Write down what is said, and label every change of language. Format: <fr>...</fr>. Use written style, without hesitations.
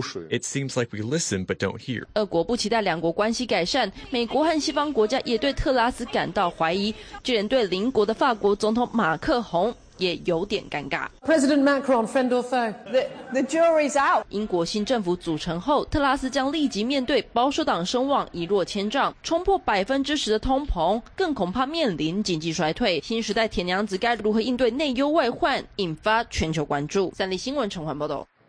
<en>It seems like we listen but don't hear.</en> <zh>俄国不期待两国关系改善，美国和西方国家也对特拉斯感到怀疑，就连对邻国的法国总统马克宏也有点尴尬。</zh> <en>President Macron, friend or foe, the jury's out.</en> <zh>英国新政府组成后，特拉斯将立即面对保守党声望一落千丈，冲破10%的通膨，更恐怕面临经济衰退。新时代铁娘子该如何应对内忧外患，引发全球关注。三立新闻陈环报道。</zh>